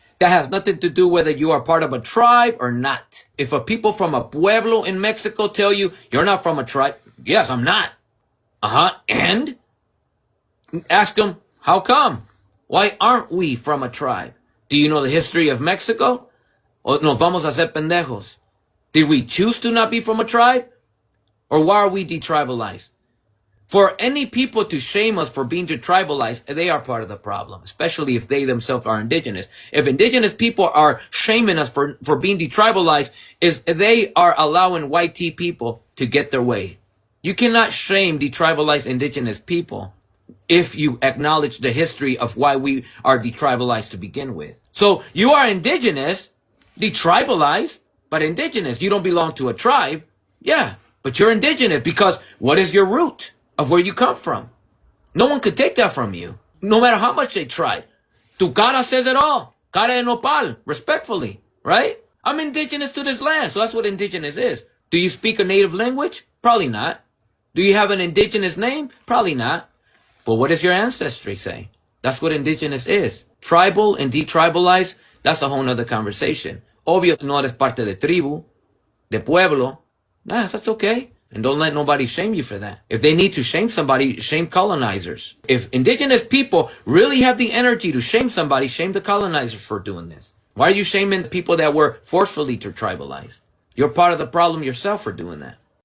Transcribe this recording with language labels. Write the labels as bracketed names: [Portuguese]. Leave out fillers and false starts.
[English] That has nothing to do whether you are part of a tribe or not. If a people from a pueblo in Mexico tell you you're not from a tribe, yes, I'm not. And ask them, how come? Why aren't we from a tribe? Do you know the history of Mexico? [Spanish] O nos vamos a hacer pendejos? [English] Did we choose to not be from a tribe? Or why are we detribalized? For any people to shame us for being detribalized, they are part of the problem, especially if they themselves are indigenous. If indigenous people are shaming us for being detribalized, is they are allowing white tea people to get their way. You cannot shame detribalized indigenous people if you acknowledge the history of why we are detribalized to begin with. So you are indigenous, detribalized, but indigenous. You don't belong to a tribe. Yeah, but you're indigenous because what is your root of where you come from? No one could take that from you, no matter how much they tried. [Spanish] Tu cara [English] says it all. [Spanish] Cara de nopal, [English] respectfully, right? I'm indigenous to this land, so that's what indigenous is. Do you speak a native language? Probably not. Do you have an indigenous name? Probably not. But what does your ancestry say? That's what indigenous is. Tribal and detribalized, that's a whole nother conversation. [Spanish] Obvio, no eres parte de tribu, de pueblo. [English] Nah, that's okay. And don't let nobody shame you for that. If they need to shame somebody, shame colonizers. If indigenous people really have the energy to shame somebody, shame the colonizers for doing this. Why are you shaming people that were forcefully tribalized? You're part of the problem yourself for doing that.